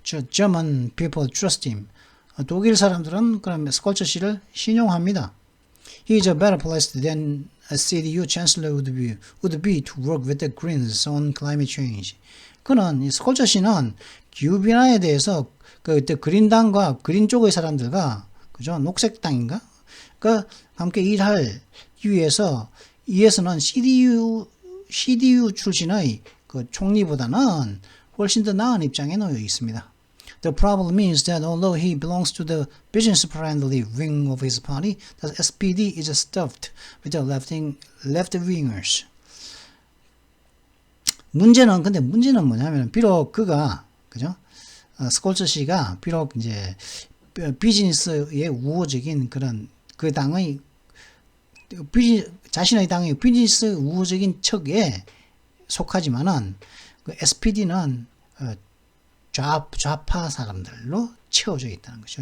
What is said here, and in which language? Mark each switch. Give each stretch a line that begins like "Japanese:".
English: German people trust him.
Korean: 독일 사람들은 그럼 스콜처 씨를 신용합니다.
English: He is a better placed than a CDU chancellor would be to work with the Greens on climate change.
Korean: 그는 스콜처 씨는 기후 변화에 대해서 그린당과 그린 쪽의 사람들과 그죠? 녹색당인가? 함께 일할 이에서는 CDU 출신의 그 총리보다는 훨씬 더 나은 입장에 놓여 있습니다.
English: The problem is that although he belongs to the business-friendly wing of his party, the SPD is stuffed with the left-wingers.
Korean: 근데 문제는 뭐냐면, 비록 그가, 그죠? 스콜츠 씨가 비록 이제 비즈니스의 우호적인 그런 그 당의 자신의 당의 비즈니스 우호적인 척에 속하지만은 그 SPD는 좌파 사람들로 채워져 있다는 것이죠.